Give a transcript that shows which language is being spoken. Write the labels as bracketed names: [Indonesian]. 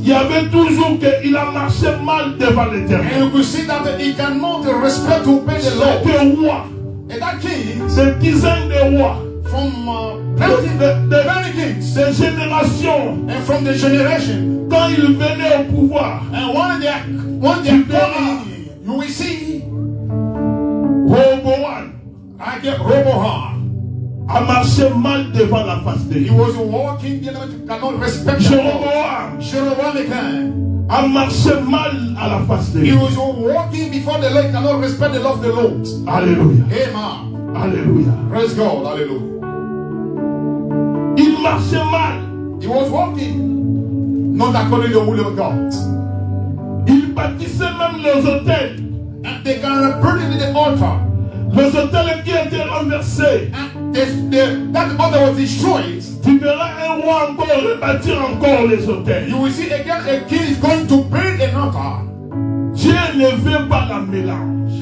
[French] il y avait toujours qu'il a marché mal devant l'Éternel. [English] and you could see that he cannot respect to obey the Lord. [French] Des rois, [English] And that kings, [French] des dizaines de rois, [English] from many kings, [French] des générations, [English] and from the generation, [French] quand ils venaient au pouvoir, [English] and when they coming, you will see [French] Roboam [English] like Roboam. [French] a marché mal devant la face de [English] He [French] Dieu. [English] was walking, you cannot respect the Lord. Jeroboam again. [French] a marché mal à la face de [English] He [French] Dieu. [English] was walking before the Lord, cannot respect the love of the Lord. [French] Alléluia. [English] Amen. [French] Alléluia. [English] Praise God. Hallelujah. [French] Il marchait mal. [English] He was walking, not according to the will of God. [French] Il bâtissait même les hôtels. [English] And they can burn it in the altar. [French] Les hôtels qui étaient renversés. [English] And that altar was destroyed. [French] Tu verras un roi encore rebâtir encore les hôtels. [English] You will see again a king is going to build an altar. [French] Dieu ne veut pas la mélange.